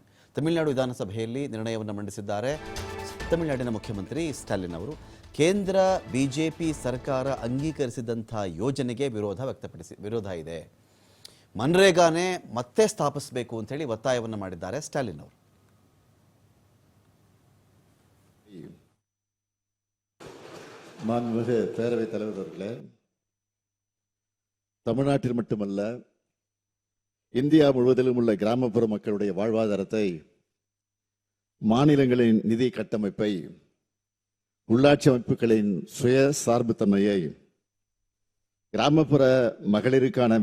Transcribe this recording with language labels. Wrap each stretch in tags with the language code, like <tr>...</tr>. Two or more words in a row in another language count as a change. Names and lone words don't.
<kn>ತಮಿಳುನಾಡು ವಿಧಾನಸಭೆಯಲ್ಲಿ ನಿರ್ಣಯವನ್ನು ಮಂಡಿಸಿದ್ದಾರೆ. ತಮಿಳುನಾಡಿನ ಮುಖ್ಯಮಂತ್ರಿ ಸ್ಟಾಲಿನ್ ಅವರು ಕೇಂದ್ರ ಬಿಜೆಪಿ ಸರ್ಕಾರ ಅಂಗೀಕರಿಸಿದಂಥ ಯೋಜನೆಗೆ ವಿರೋಧ ಇದೆ, ಮನ್ರೇಗಾನೇ ಮತ್ತೆ ಸ್ಥಾಪಿಸಬೇಕು ಅಂತ ಹೇಳಿ ಒತ್ತಾಯವನ್ನು ಮಾಡಿದ್ದಾರೆ ಸ್ಟಾಲಿನ್ ಅವರು.</kn> <ta>மாண்புமிகு பேரவைத் தலைவர் அவர்களே, தமிழ்நாட்டில் மட்டுமல்ல இந்தியா முழுவதிலும் உள்ள கிராமப்புற மக்களுடைய வாழ்வாதாரத்தை, மாநிலங்களின் நிதி கட்டமைப்பை, உள்ளாட்சி அமைப்புகளின் சுய சார்புத்தன்மையை, கிராமப்புற மகளிருக்கான</ta>